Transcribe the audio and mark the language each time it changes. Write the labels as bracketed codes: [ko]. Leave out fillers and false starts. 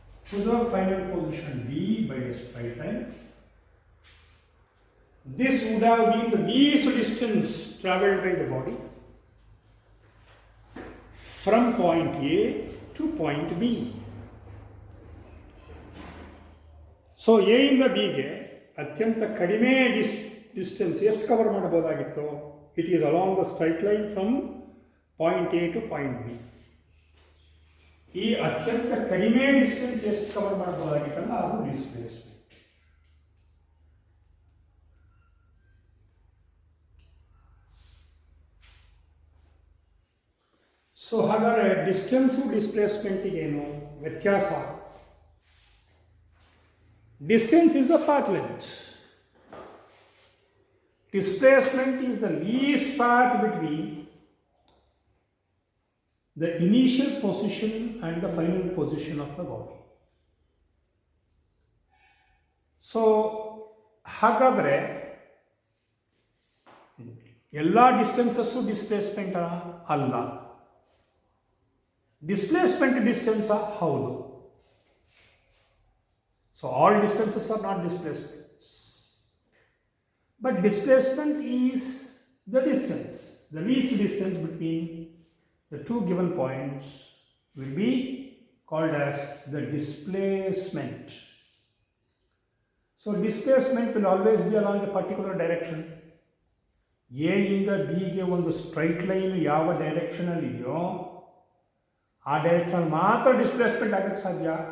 [en] to the final position B by a straight line, this would have been the least distance travelled by the body from point A to point B. [kn] So A ಇಂದ ಬಿಗೆ ಅತ್ಯಂತ ಕಡಿಮೆ distance ಎಷ್ಟು cover ಮಾಡಬಹುದಾಗಿತ್ತು? [en] It is along the straight line from point A to point B. [kn] ಈ ಅತ್ಯಂತ ಕಡಿಮೆ distance ಎಷ್ಟು cover ಮಾಡಬಹುದಾಗಿತ್ತಲ್ಲ ಅದು ಡಿಸ್ಪ್ಲೇಸ್ಮೆಂಟ್. ಸೊ ಹಾಗಾದರೆ ಡಿಸ್ಟೆನ್ಸು ಡಿಸ್ಪ್ಲೇಸ್ಮೆಂಟಿಗೇನು ವ್ಯತ್ಯಾಸ? [en] Distance is the path length. Displacement is the least path between the initial position and the final position of the body. So, [kn] ಹಾಗಾದರೆ ಎಲ್ಲ distances displacement ಅಲ್ಲ. ಡಿಸ್ಪ್ಲೇಸ್ಮೆಂಟ್ ಡಿಸ್ಟೆನ್ಸ್ ಹೌದು. [en] So all distances are not displacements, but displacement is the distance, the least distance between the two given points will be called as the displacement. So displacement will always be along a particular direction. [kn] A ಇಂದ ಬಿಗೆ ಒಂದು straight line ಯಾವ ಡೈರೆಕ್ಷನಲ್ಲಿ ಇದೆಯೋ ಆ direction ಮಾತ್ರ displacement ಆಗಕ್ಕೆ ಸಾಧ್ಯ.